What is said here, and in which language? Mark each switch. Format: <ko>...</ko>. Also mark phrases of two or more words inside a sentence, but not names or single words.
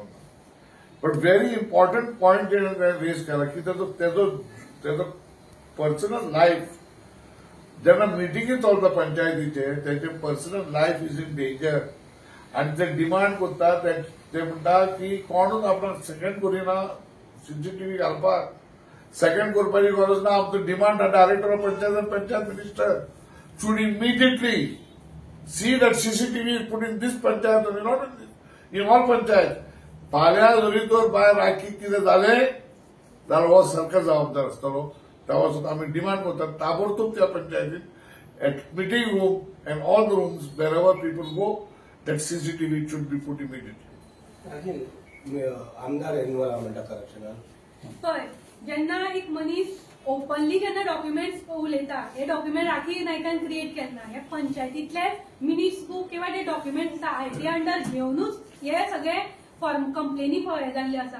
<en>but very important point</en> <kok>जेणे रेज केला की तेजो</kok> <en>personal life</en> <kok>जेन्ना मिटिंगी चलता पंचायतीचे तेचे</kok> <en>personal life is in danger</en> <kok>आनी ते डिमांड करता. ते म्हणटा की कोणूच आपणाक सेकंड करिना सीसीटीव्ही घालपाक, सेकंड करपाची गरज ना.</kok> <en>आमचो demand director of panchayat आनी panchayat minister should immediately see that CCTV is put in this panchayat and not in all panchayat.</en> <kok>फाल्यां जरी तर भायर राखीक कितें जालें जाल्यार हो सरकार जबाबदार आसतलो. तेव्हा सुद्धा आमी डिमांड करतात ताबडतोब त्या पंचायतीत</kok> <en>at meeting room and all the rooms wherever people go that CCTV should be put immediately.</en> <kok>आमदार एन्व्हायरमेंट करप्शनान पळय जेन्ना एक मनीस ओपनली जेन्ना डॉक्युमेंट्स उलयता, हे डॉक्युमेंट राखी नायकान क्रिएट केन्ना, हे पंचायतीतले</kok> <en>minutes book</en> <kok>किंवा जे डॉक्युमेंट्स आसा आयटी अंडर घेवनूच हे सगळे कंप्लेनी हे जाल्ले आसा.</kok>